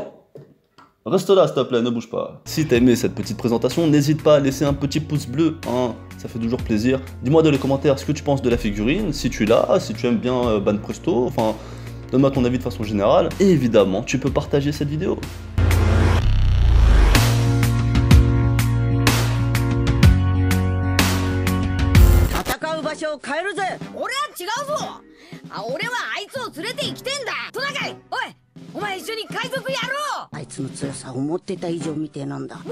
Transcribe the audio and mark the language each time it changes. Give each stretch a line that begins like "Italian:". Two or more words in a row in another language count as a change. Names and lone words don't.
French: Reste là, s'il te plaît, ne bouge pas. Si t'as aimé cette petite présentation, n'hésite pas à laisser un petit pouce bleu, hein, ça fait toujours plaisir. Dis-moi dans les commentaires ce que tu penses de la figurine, si tu l'as, si tu aimes bien Banpresto, enfin, donne-moi ton avis de façon générale. Et évidemment, tu peux partager cette vidéo.
Japanese: 場所を変えるぜ。 違うぞ。俺はあいつを連れて行きてんだ。トナカイ、おい、お前一緒に海賊やろう。あいつの強さ思ってた以上みてえなんだ。